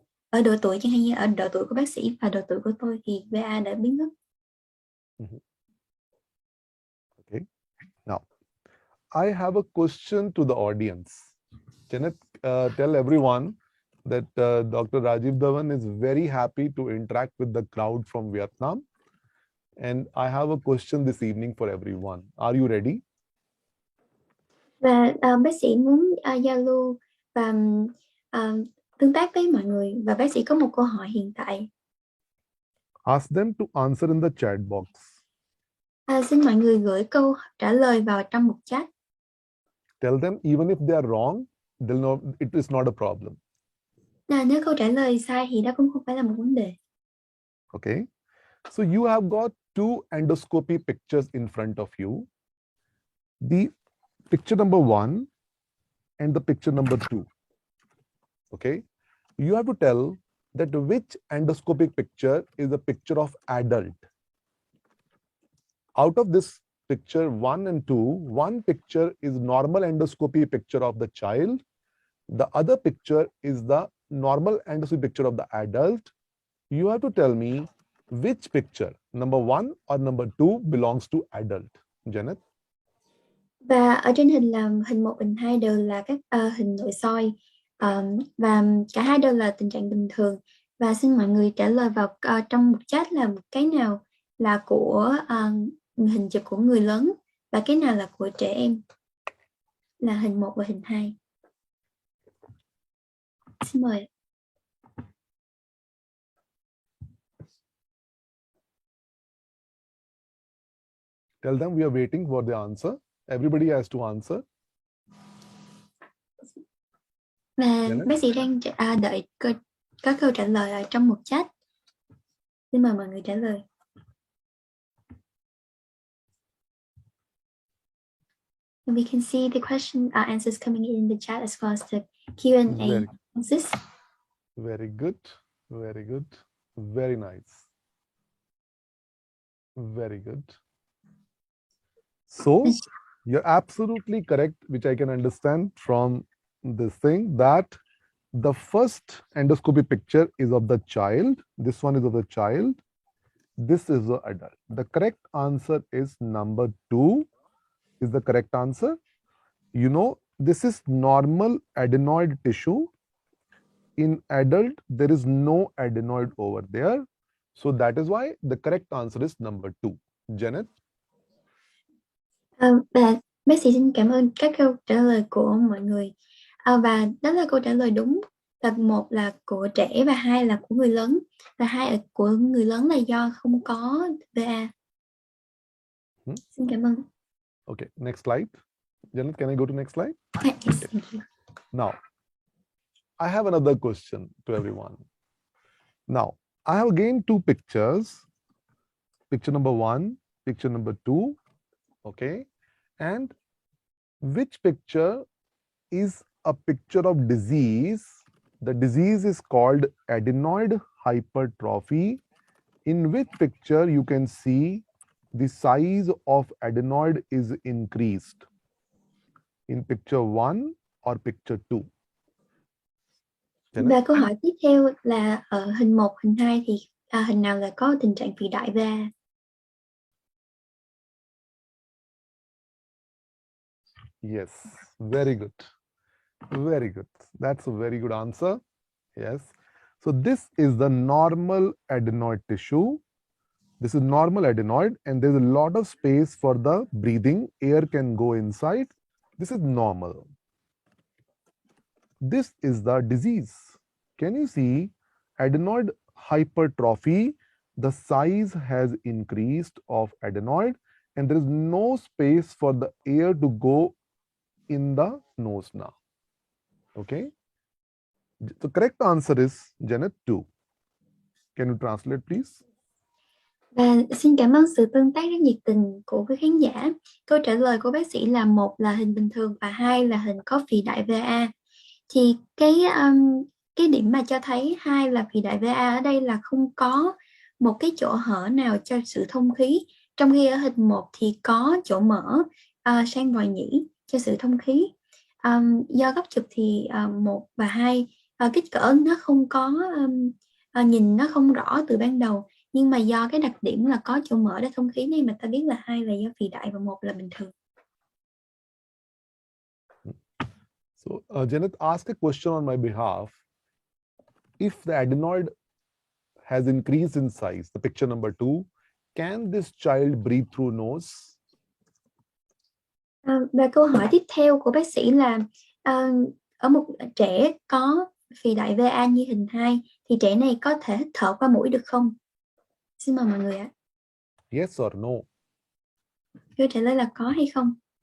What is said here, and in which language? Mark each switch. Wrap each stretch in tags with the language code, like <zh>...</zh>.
<vi>Ở độ tuổi chẳng hạn như ở độ tuổi của bác sĩ và độ tuổi của tôi thì VA đã biến mất.</vi> <en>Okay. Now, I have a question to the audience. Janet, tell everyone that Dr. Rajiv Dhawan is very happy to interact with the crowd from Vietnam. And I have a question this evening for everyone. Are you ready?</en> <vi>Và bác sĩ muốn giao lưu và tương tác với mọi người và bác sĩ có một câu hỏi hiện tại.</vi> <en>Ask them to answer in the chat box.</en> <vi>Xin mọi người gửi câu trả lời vào trong một chat.</vi> <en>Tell them even if they are wrong, they'll know it is not a problem.</en> <vi>Nếu câu trả lời sai thì đó cũng không phải là một vấn đề.</vi> <en>Okay. So you have got two endoscopy pictures in front of you. The picture number 1 and the picture number 2. Okay. You have to tell that which endoscopic picture is a picture of adult. Out of this picture 1 and 2, one picture is normal endoscopy picture of the child. The other picture is the normal endoscopy picture of the adult. You have to tell me which picture, number 1 or number 2, belongs to adult. Janet?</en> <vi>Và ở trên hình là hình 1, hình 2 đều là các hình nội soi và cả hai đều là tình trạng bình thường. Và xin mọi người trả lời vào trong một chat là cái nào là của hình chụp của người lớn và cái nào là của trẻ em, là hình 1 và hình 2. Xin mời.</vi> <en>Tell them we are waiting for the answer. Everybody has to answer.</en> <vi>Và bác sĩ đang đợi có câu trả lời ở trong một chat. Xin mời mọi người trả lời.</vi> <en>And we can see the question answers coming in the chat as well as the Q&A answers. Very good. Very good. Very nice. Very good. So you're absolutely correct, which I can understand from this thing, that the first endoscopy picture is of the child. This one is of the child. This is the adult. The correct answer is number 2 is the correct answer. You know, this is normal adenoid tissue. In adult, there is no adenoid over there. So that is why the correct answer is number 2. Janet?</en> <vi>Và bác sĩ xin cảm ơn các câu trả lời của mọi người. Và đó là câu trả lời đúng. Là 1 là của trẻ và 2 là của người lớn. Và 2 của người lớn là do không có VA. Xin cảm ơn.</vi> <en>Okay, next slide. Janet, can I go to next slide? Yes, thank you. Now, I have another question to everyone. Now, I have again 2 pictures. Picture number 1, picture number 2. Okay. And which picture is a picture of disease? The disease is called adenoid hypertrophy. In which picture you can see the size of adenoid is increased? In picture 1 or picture 2?</en> <vi>Và câu hỏi tiếp theo là ở hình 1, hình 2 thì hình nào là có tình trạng phì đại VA?</vi> <en>Yes, very good. Very good. That's a very good answer. Yes. So this is the normal adenoid tissue. This is normal adenoid, and there's a lot of space for the breathing. Air can go inside. This is normal. This is the disease. Can you see adenoid hypertrophy? The size has increased of adenoid, and there is no space for the air to go in the nose now. Okay. The correct answer is Janet 2. Can you translate, please?</en> <vi>Và xin cảm ơn sự tương tác rất nhiệt tình của quý khán giả. Câu trả lời của bác sĩ là 1 là hình bình thường và 2 là hình có phì đại VA. Thì cái điểm mà cho thấy 2 là phì đại VA ở đây là không có một cái chỗ hở nào cho sự thông khí, trong khi ở hình 1 thì có chỗ mở sang vòi nhĩ cho sự thông khí. Do góc chụp thì 1 và 2 kích cỡ nó không có nhìn nó không rõ từ ban đầu, nhưng mà do cái đặc điểm là có chỗ mở để thông khí này mà ta biết là 2 là do phì đại và 1 là bình thường.</vi> <en>So Janet asked a question on my behalf. If the adenoid has increased in size, the picture number 2, can this child breathe through nose?</en> <vi>Và câu hỏi tiếp theo của bác sĩ là ở một trẻ có phì đại VA như hình 2 thì trẻ này có thể hít thở qua mũi được không? Xin mời mọi người ạ.</vi> <en>Yes or no?</en> <vi>Câu trả lời là có hay không?</vi>